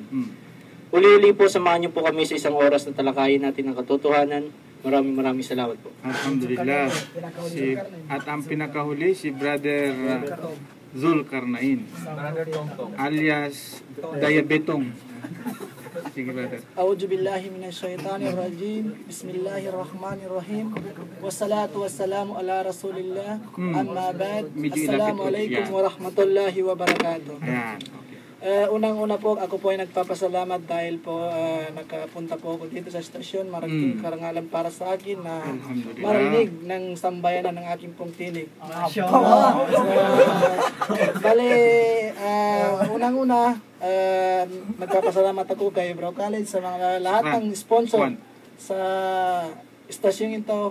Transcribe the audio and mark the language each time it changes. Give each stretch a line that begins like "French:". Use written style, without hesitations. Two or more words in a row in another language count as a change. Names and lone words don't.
Filipino: Uli-uli po samahan niyo po kami sa isang oras na talakayin natin ang katotohanan. Maraming salamat po.
Arabic: Alhamdulillah.
Filipino: At ang pinakahuli si Brother Zulkarnain alias Diabetong. Sige, brother.
Arabic: أعوذ بالله من الشيطان الرجيم. بسم الله الرحمن الرحيم. والصلاة والسلام على رسول الله. أما بعد. السلام عليكم ورحمة الله وبركاته.
Filipino: Ayan. Unang-una po, ako po ay nagpapasalamat dahil po nakapunta po ako dito sa stasyon. Maraming karangalan para sa akin na marinig ng sambayanan ng aking pong tinig. Bale, unang-una, nagpapasalamat ako kay Bro Khaled sa mga lahat ng sponsor sa stasyon ito.